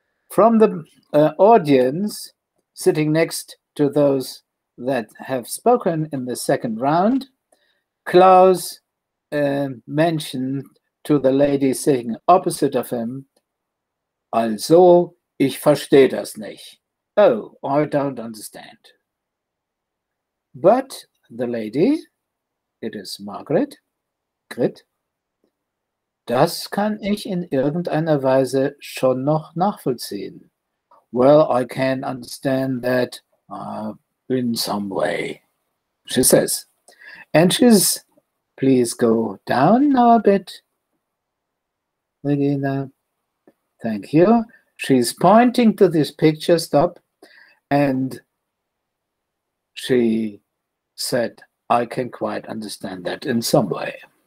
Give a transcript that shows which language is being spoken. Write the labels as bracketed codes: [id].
[en] From the audience sitting next to those that have spoken in the second round, Klaus mentioned to the lady sitting opposite of him, [de] "Also, ich verstehe das nicht." [en] Oh, I don't understand. But the lady, it is [de] Margaret, Grit, das kann ich in irgendeiner Weise schon noch nachvollziehen. [en] Well, I can understand that in some way, she says. And she's, please go down now a bit, Regina. Thank you. She's pointing to this picture, stop, and she said, I can quite understand that in some way.